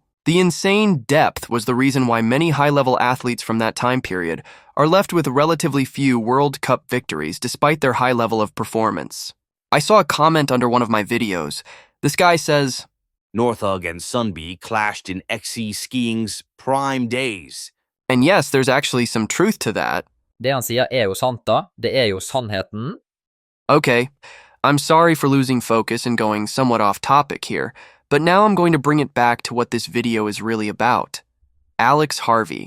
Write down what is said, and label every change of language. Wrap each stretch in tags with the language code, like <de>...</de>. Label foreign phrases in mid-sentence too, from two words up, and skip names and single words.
<en>The insane depth was the reason why many high-level athletes from that time period are left with relatively few World Cup victories despite their high level of performance. I saw a comment under one of my videos. This guy says, Northug and Sundby clashed in XC skiing's prime days. And yes, there's actually some truth to that.</en> <no>Det han sier jo sant da. Det jo sannheten.</no> <en>Okay, I'm sorry for losing focus and going somewhat off topic here, but now I'm going to bring it back to what this video is really about. Alex Harvey.</en>